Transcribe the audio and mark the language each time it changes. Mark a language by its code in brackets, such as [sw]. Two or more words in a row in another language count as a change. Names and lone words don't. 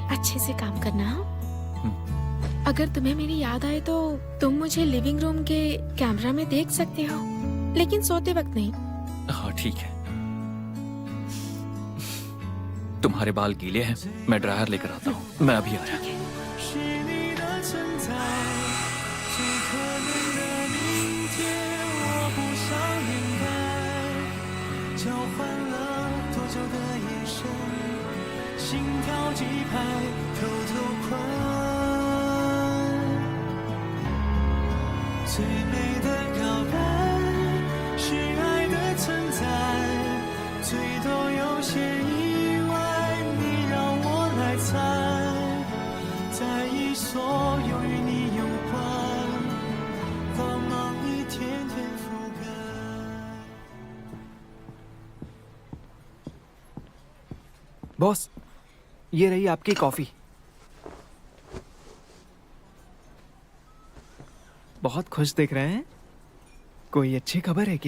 [hi] अच्छे से काम करना। हाँ? अगर तुम्हें मेरी याद आए तो तुम मुझे [en] living room [hi] के कैमरा में देख सकते हो, लेकिन सोते वक्त नहीं। हाँ ठीक है। तुम्हारे बाल गीले हैं, मैं ड्रायर लेकर आता हूँ। मैं अभी आया। [zh] 是你的存在，最可能的明天，我不想掩盖，交换了多久的眼神，心跳几拍，偷偷困。最美的告白是爱的存在，最多有些意外，你让我来猜，在意所有与你有关，光芒一天天覆盖。 [hi] बॉस, ये रही आपकी कॉफी। बहुत खुश दिख रहे हैं। कोई अच्छी खबर है क्या?